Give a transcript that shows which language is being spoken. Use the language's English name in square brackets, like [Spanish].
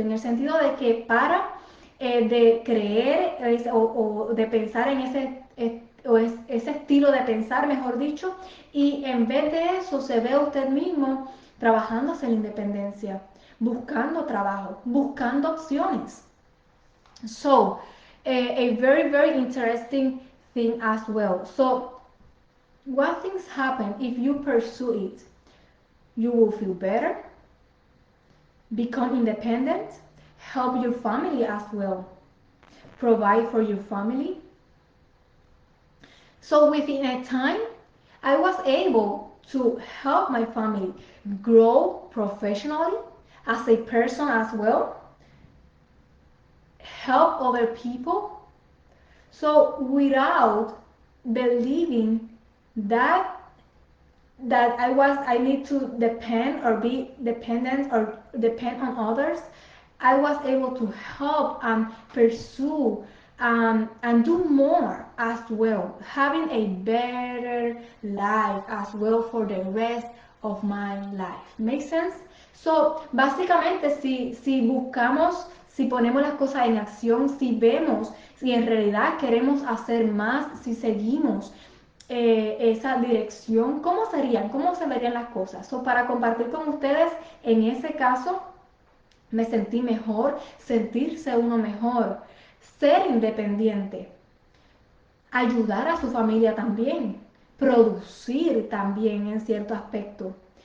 [Spanish] En el sentido de que para de creer o de pensar en ese estilo de pensar, mejor dicho, y en vez de eso se ve usted mismo trabajando hacia la independencia, buscando trabajo, buscando opciones. [English] So, a very, very interesting thing as well. So, what things happen if you pursue it? You will feel better, become independent, help your family as well, provide for your family. So, within a time, I was able to help my family grow professionally as a person as well, help other people. So, without believing that I need to depend or be dependent or depend on others, I was able to help and pursue and do more as well, having a better life as well for the rest of my life. Make sense? [Spanish] So, básicamente, si buscamos, si ponemos las cosas en acción, si vemos, si en realidad queremos hacer más, si seguimos esa dirección, ¿cómo serían? ¿Cómo se verían las cosas? So, para compartir con ustedes, en ese caso, me sentí mejor, sentirse uno mejor, ser independiente, ayudar a su familia también, producir también en cierto aspecto.